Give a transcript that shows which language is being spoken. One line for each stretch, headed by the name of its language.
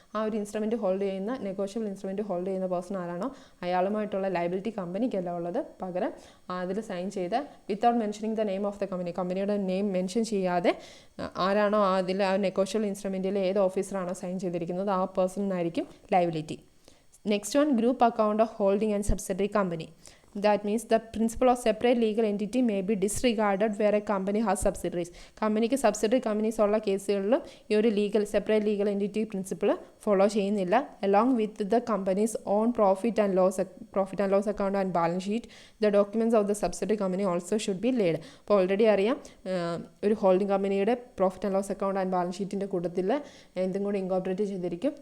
Malayalam: ആ ഒരു instrument hold ചെയ്യുന്ന നെഗോഷ്യബിൾ ഇൻസ്ട്രുമെൻറ്റ് ഹോൾഡ് ചെയ്യുന്ന പേഴ്സൺ ആരാണോ അയാളുമായിട്ടുള്ള ലയബിലിറ്റി കമ്പനിക്കല്ല ഉള്ളത്. പകരം അതിൽ സൈൻ ചെയ്ത്
English: without mentioning the name of the company,
Malayalam: കമ്പനിയുടെ നെയിം മെൻഷൻ ചെയ്യാതെ ആരാണോ അതിൽ ആ നെഗോഷ്യബിൾ ഇൻസ്ട്രുമെൻറ്റിൽ ഏത് ഓഫീസറാണോ സൈൻ ചെയ്തിരിക്കുന്നത് ആ പേഴ്സണിനായിരിക്കും liability.
English: Next one, group account of holding and subsidiary company. That means the principle of separate legal entity may be disregarded where a company has subsidiaries.
Malayalam: കമ്പനിക്ക് subsidiary companies ഉള്ള കേസുകളിലും ഈ ഒരു separate legal entity principle follow ചെയ്യുന്നില്ല.
English: Along with the companies own profit and loss account and balance sheet the documents of the subsidiary company also should be laid.
Malayalam: അപ്പോൾ already അറിയാം, ഒരു holding കമ്പനിയുടെ profit and loss account and balance ഷീറ്റിൻ്റെ കൂട്ടത്തിൽ എന്തും കൂടി incorporate ചെയ്തിരിക്കും.